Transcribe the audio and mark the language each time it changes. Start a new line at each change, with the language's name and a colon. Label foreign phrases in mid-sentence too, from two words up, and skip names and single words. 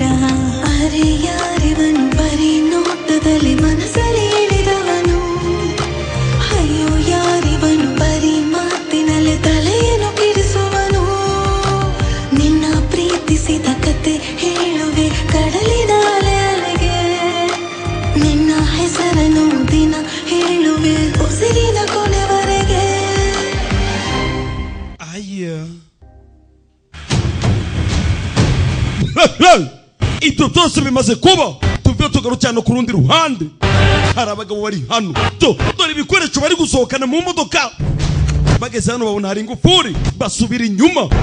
Kannada: ಅರೆ ಯಾರಿವನು ಬರೀ ನೋಟದಲ್ಲಿ ಮನಸ್ಸಲ್ಲಿ ಇಳಿದವನು, ಅಯ್ಯೋ ಯಾರಿವನು ಬರೀ ಮಾತಿನಲ್ಲಿ ತಲೆಯನ್ನು ಕಿರಿಸುವನು. ನಿನ್ನ ಪ್ರೀತಿಸಿದ ಕತೆ ಹೇಳುವೆ ಕಡಲಿನ ಅಲೆಗೆ, ನಿನ್ನ ಹೆಸರನ್ನು ದಿನ ಹೇಳುವೆ ಉಸಿರಿನ ಕೊನೆವರೆಗೆ.
Kinyarwanda: ibyo byose bimaze kuba, tuvuye tugarukirana ku rundi ruhande. Hari abagabo bari hano, dore ibikoresho bari gusohokana mu modoka. Bageze hano babona hari ingufuri, basubira inyuma.